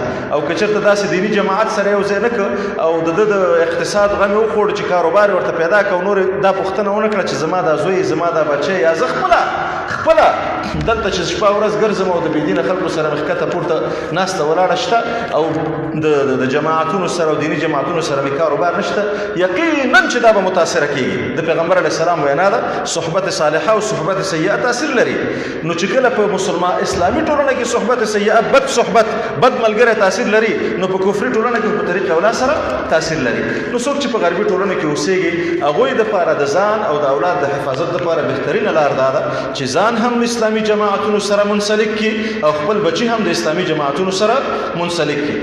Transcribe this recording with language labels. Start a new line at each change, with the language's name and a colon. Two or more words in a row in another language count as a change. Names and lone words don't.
Pashto: او که چېرته داسې دیني جماعت سره یو ځای نه کړه او د ده د اقتصاد غم یې وخوړ چې کاروبار یې ورته پیدا کړه او نور دا پوښتنه ونه کړه چې زما دا زوی، زما دا بچی، یا زه خپله دلته چې شپه ورځ ګرځم او د بېدینه خلکو سره مې ښکته پورته ناسته ولاړه شته او د جماعتونو سره او دیني جماعتونو سره مې کاروبار نشته، یقینا چې دا به متاثره کېږي. د پیغمبر علیه السلام وینا ده صحبت صالحه او صحبت سیئه تاثیر لري. نو چې کله په اسلامي ټولنه کې صحبت سیئه، بد صحبت، بد ملګری تاثیر لري، نو په کفري ټولنه کې په طریقه اولا سره تاثیر لري. نو څوک چې په غربي ټولنه کې اوسېږي هغوی دپاره د ځان او د اولاد د حفاظت دپاره بهترینه لار دا ده چې ځان هم اسلامي جماعتونو سره منسلک کی او خپل بچی هم د اسلامي جماعتونو سره منسلک کی.